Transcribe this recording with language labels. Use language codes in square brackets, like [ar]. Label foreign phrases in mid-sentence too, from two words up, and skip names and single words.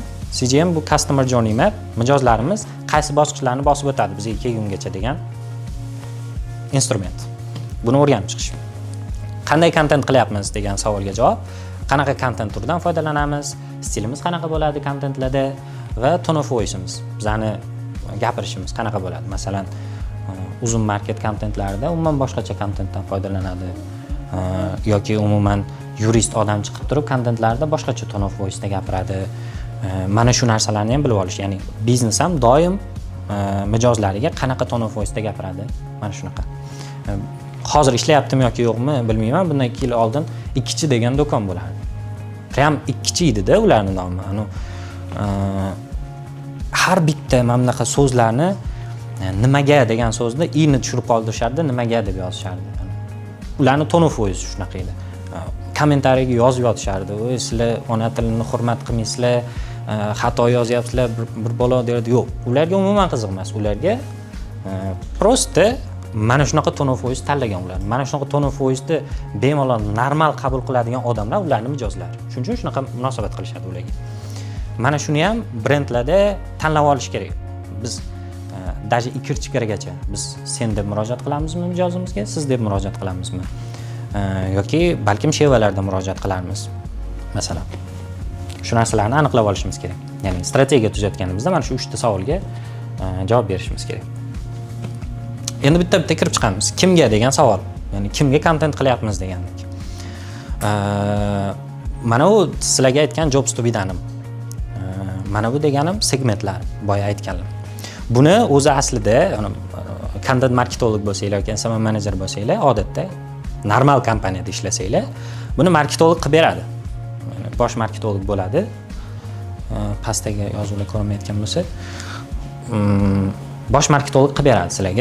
[en] CGM bu Customer Journey Map. [uz] Mijozlarimiz qaysi bosqichlarni bosib o'tadi bizga kelgungacha degan instrument. Buni o'rganib chiqish. Qanday kontent qilyapmiz degan savolga javob, qanaqa kontent turidan foydalanamiz, stilimiz qanaqa bo'ladi kontentlarda va [en] tone of voice'imiz, [uz] bizani gapirishimiz qanaqa bo'ladi. Masalan, uzun market kontentlarida umuman boshqacha kontentdan foydalanadi yoki umuman yurist odam chiqib turib kontentlarda boshqacha [en] tone of voice [uz] da gapiradi. Mana shu narsalarni ham bilib olish, ya'ni biznes ham doim mijozlariga qanaqa [en] tone of voice [uz] da gapiradi. Mana shunaqa. Hozir ishlayaptimi yoki yo'qmi bilmayman. Bundan 2 yil oldin ikkichi degan do'kon bo'lardi. Ham ikkichi edi-da ularning nomi. Har bitta mana bunaqa so'zlarni nimaga degan so'zni i'ni tushirib qoldirishardi, nimaga deb yozishardi. Ularning [en] tone of voice [uz] shunaqa edi. Kommentariyaga yozib yotishardi. "Voy, sizlar ona tilini hurmat qilmaysizlar, xato yozyapsizlar, bir balo" derdi. Yo'q, ularga umuman qiziq emas. Ularga prosta mana shunaqa [en] tone of voice [uz] tanlagan ular. Mana shunaqa [en] tone of voice'ni [uz] bemalol normal qabul qiladigan odamlar ularning mijozlari. Shuning uchun shunaqa munosabat qilishadi ularga. Mana shuni ham brendlarda tanlab olish kerak. Biz даже ikirchikirgacha biz sen deb murojaat qilamizmi mijozimizga, siz deb murojaat qilamizmi? Yoki balkim shevalarda murojaat qilarmiz. Masalan, shu narsalarni aniqlab olishimiz kerak. Ya'ni strategiya tuzayotganimizda mana shu 3 ta savolga javob berishimiz kerak. Endi bitta kirib chiqamiz. Kimga degan savol. Ya'ni kimga kontent qilyapmiz degandik. Mana bu sizlarga aytgan [en] jobs to be done. [uz] Mana bu deganim segmentlar, boya aytganlar. Buni o'zi aslida content marketolog bo'lsanglar yoki SMM manager bo'lsanglar, odatda normal kompaniyada ishlasanglar, buni marketolog qilib beradi. Bosh marketolog bo'ladi. pastdagi yozuvlar ko'rinmayotgan bo'lsa, bosh marketolog qilib beradi sizlarga.